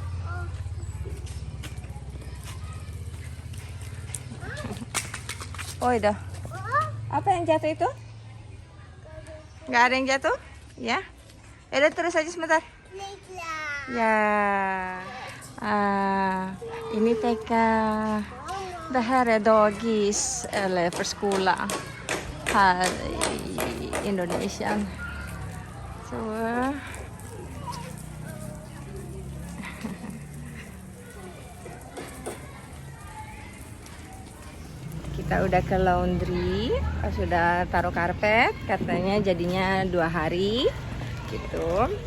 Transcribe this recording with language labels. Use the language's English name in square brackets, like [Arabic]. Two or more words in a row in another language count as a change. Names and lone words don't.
[Indonesian] Oh itu. Apa yang jatuh itu? Nggak ada yang jatuh? Ya. Udah terus aja sebentar. Ya. Ini TK. [Swedish] Det här är dagis eller förskola här i Indonesien. Så. [Indonesian] Kita udah ke laundry, sudah taruh karpet, katanya jadinya 2 hari gitu.